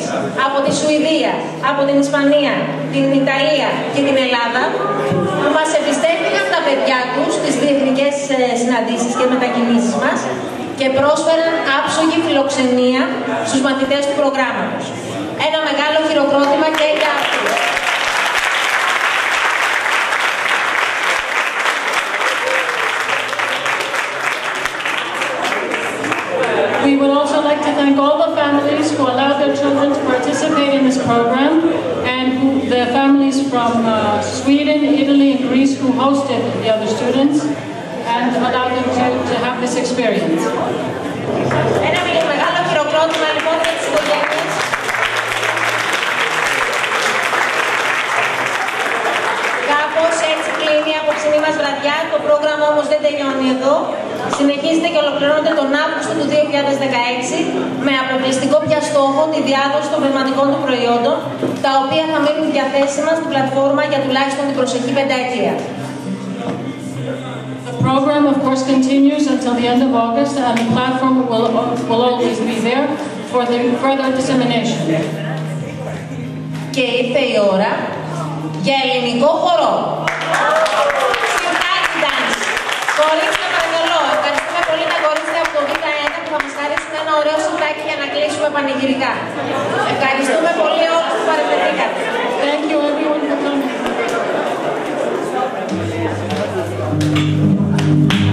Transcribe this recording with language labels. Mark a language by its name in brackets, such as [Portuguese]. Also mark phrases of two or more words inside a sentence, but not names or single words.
[Greek] από τη Σουηδία, από την Ισπανία, την Ιταλία και την Ελλάδα που μας εμπιστεύτηκαν τα παιδιά τους στις διεθνικές συναντήσεις και μετακινήσεις μας και πρόσφεραν άψογη φιλοξενία στους μαθητές του προγράμματος. Ένα μεγάλο χειροκρότημα και για αυτούς. [English] We would also like to thank all the families who allowed their children to participate in this program and the families from Sweden, Italy, and Greece who hosted the other students and allowed them to have this experience. [Greek] Ένα μεγάλο χειροκρότημα λοιπόν για τις οικογένειες. Κάπως έτσι κλείνει η απόψινή μας βραδιά. Το πρόγραμμα όμως δεν τελειώνει εδώ. Συνεχίζεται και ολοκληρώνεται τον Αύγουστο του 2016 με αποκλειστικό πια στόχο τη διάδοση των πνευματικών του προϊόντων, τα οποία θα μείνουν διαθέσιμα στην πλατφόρμα για τουλάχιστον την προσεχή πενταετία. [English] The program, of course, continues until the end of August, and the platform will always be there for the further dissemination. [Greek] Και ήρθε η ώρα για ελληνικό χορό. Σιρτάκι dance. Κορίτσια, παρακαλώ. Ευχαριστούμε πολύ τα κορίτσια από το Β1 που θα μας χαρίσουν ένα ωραίο σιρτάκι για να κλείσουμε πανηγυρικά. Ευχαριστούμε πολύ όλους που παρευρεθήκατε. [English] Thank you everyone for coming.